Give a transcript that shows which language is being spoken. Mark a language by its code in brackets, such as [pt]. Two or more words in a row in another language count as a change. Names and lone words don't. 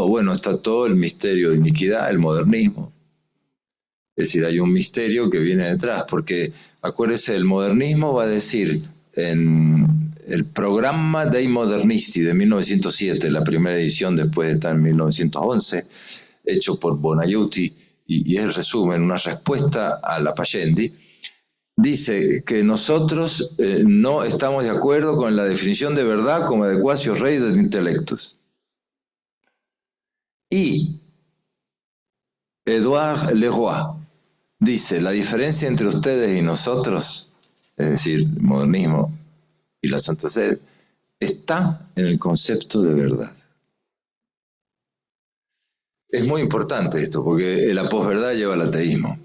[es] Bueno, está todo el misterio de iniquidad, el modernismo. Es decir, hay un misterio que viene detrás, porque acuérdese, el modernismo va a decir en el Programma dei Modernisti de 1907, la primera edición después de estar en 1911, hecho por Bonaiuti, y es el resumen, una respuesta a la Pascendi, dice que nosotros no estamos de acuerdo con la definición de verdad como [la] adecuatio rei de intellectus. [es] Y Edouard Leroy dice, la diferencia entre ustedes y nosotros, es decir, el modernismo y la Santa Sede, está en el concepto de verdad. Es muy importante esto, porque la posverdad lleva al ateísmo.